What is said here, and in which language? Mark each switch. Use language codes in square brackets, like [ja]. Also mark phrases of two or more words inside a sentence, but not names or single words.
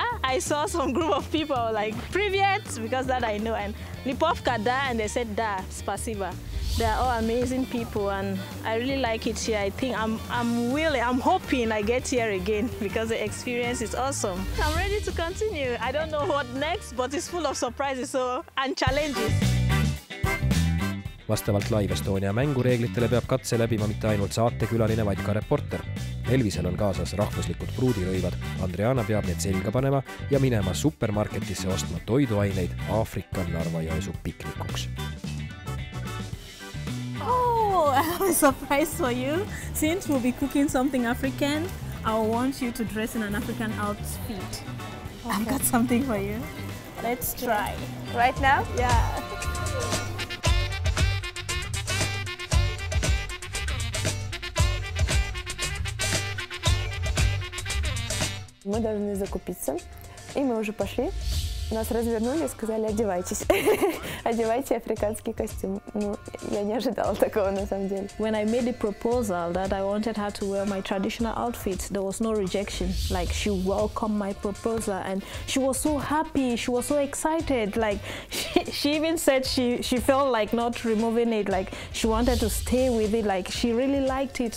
[en] I saw some group of people like, Privyet, because that I know, and Lipovka, da? And they said, [ru] да, спасибо. [en] They are all amazing people and I really like it here. I think I'm hoping I get here again because the experience is awesome. I'm ready to continue. I don't know what next, but it's full of surprises and challenges. [et] Vastavalt Live Estonia mängureeglitele peab katse läbima mitte ainult saatekülaline, vaid ka reporter. Elvisel on kaasas rahvuslikud pruudirõivad. Andriana peab need selga panema ja minema supermarketisse ostma toiduaineid Aafrika Narva-Jõesuu piknikuks. [en] Oh, I have a surprise for you. Since we'll be cooking something African, I want you to dress in an African outfit. Okay. I've got something for you. Let's try. Right now? Yeah. [ru] Мы должны закупиться, и мы уже пошли. Нас развернули и сказали, одевайтесь. Одевайте африканский костюм. Ну, я не ожидала такого на самом деле. [en] When I made the proposal that I wanted her to wear my traditional outfit, there was no rejection. Like, she welcomed my proposal and she was so happy, she was so excited. Like, she even said she felt like not removing it, like she wanted to stay with it, like she really liked it.